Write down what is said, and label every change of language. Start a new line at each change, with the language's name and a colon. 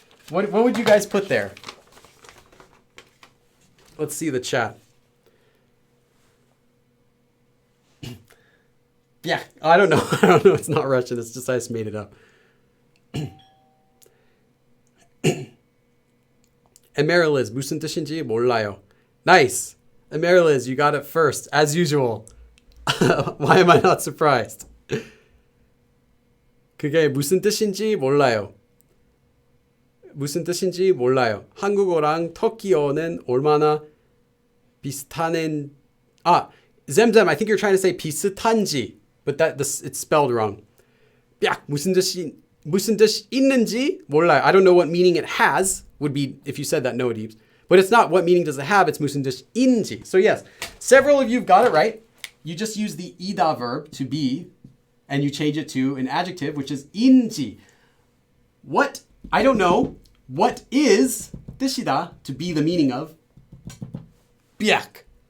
English: What would you guys put there? Let's see the chat. Yeah, I don't know. It's not Russian. It's just I just made it up.
Korean: Emeriliz, 무슨 뜻인지 몰라요.
English: Nice. Emeriliz, you got it first, as usual. Why am I not surprised?
Korean: 그게 무슨 뜻인지 몰라요. 무슨 뜻인지 몰라요. 한국어랑 터키어는 얼마나 비슷한...
English: Zemzem, I think you're trying to say 비슷한지, but it's spelled wrong.
Korean: 야, 무슨 뜻 있는지 몰라요.
English: I don't know what meaning it has, would be if you said that, no deeps. But it's not what meaning does it have, it's
Korean: 무슨 뜻인지.
English: So yes, several of you have got it right. You just use the ida verb to be, and you change it to an adjective, which is 인지. What, I don't know, what is 뜻이다, to be the meaning of biak.